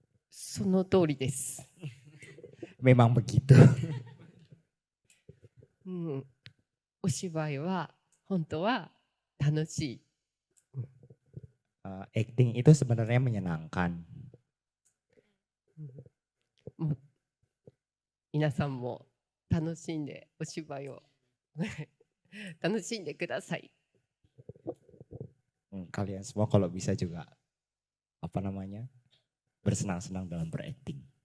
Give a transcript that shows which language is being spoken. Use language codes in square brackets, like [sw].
[ja] その通りです。 [id] Memang begitu. [ja] お芝居は本当は楽しい。 [id] Acting itu sebenarnya menyenangkan. [ja] 皆さんも楽しんでお芝居を楽しんでください。 [id] Kalian semua kalau bisa juga apa namanya bersenang-senang dalam berakting.